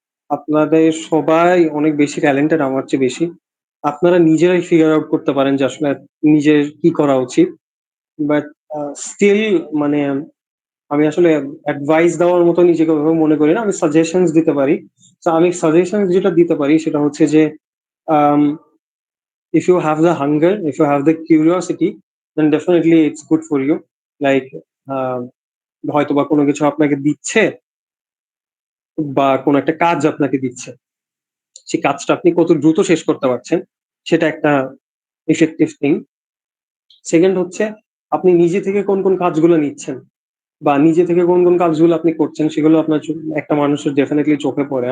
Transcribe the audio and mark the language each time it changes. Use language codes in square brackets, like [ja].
[bn] আপনাদের সবাই অনেক বেশি ট্যালেন্টেড আমার চেয়ে বেশি। আপনারা নিজেরাই ফিগার আউট করতে পারেন যে আসলে নিজের কি করা উচিত। বাট স্টিল মানে আমি আসলে অ্যাডভাইস দেওয়ার মতো নিজেকে ওইভাবে মনে করি না, আমি সাজেশনস দিতে পারি। তো আমি সাজেশনস যেটা দিতে পারি সেটা হচ্ছে যে [en] if you have the hunger, if you have the curiosity, then definitely it's good for you. [bn] Like হয়তো বা কোনো কিছু আপনাকে দিচ্ছে বা কোনো একটা কাজ আপনাকে দিচ্ছে, সেই কাজটা আপনি কত দ্রুত শেষ করতে পারছেন সেটা একটা ইফেক্টিভ থিং। সেকেন্ড হচ্ছে আপনি নিজে থেকে কোন কোন কাজগুলো নিচ্ছেন বা নিজে থেকে কোন কোন কাজগুলো আপনি করছেন সেগুলো আপনার একটা মানুষের ডেফিনেটলি চোখে পড়ে।